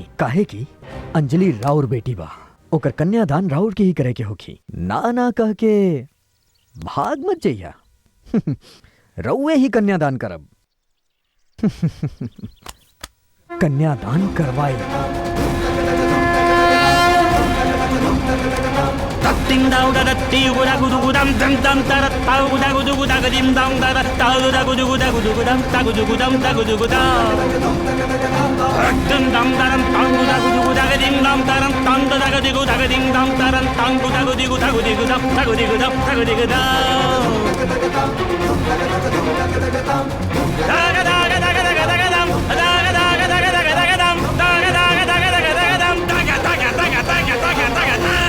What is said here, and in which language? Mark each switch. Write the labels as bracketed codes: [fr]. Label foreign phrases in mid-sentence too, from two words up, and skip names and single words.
[bho] काहे की अंजलि राउर बेटी बा, ओकर कन्यादान राउर के ही करे के होखी। ना ना कह के भाग मत जइया। रउए ही कन्यादान करब। कन्यादान करवाई। Ding dong da da di gu da gu du gu dam dam dam da da ta gu da gu du gu da ga dim dong da da ta gu da gu du gu da gu du gu dam ta gu du gu dam ta gu du gu da dum dam da ram ta gu da gu du gu da ga dim dam ta ram tang da ga di gu da ga dim dam ta ram tang gu da gu di gu da gu di gu dam ta gu di gu dam ta gu di gu da da ga da ga da ga da ga da ga dam da ga da ga da ga da ga dam da ga da ga da ga da ga dam da ga da ga da ga da ga da ga da ga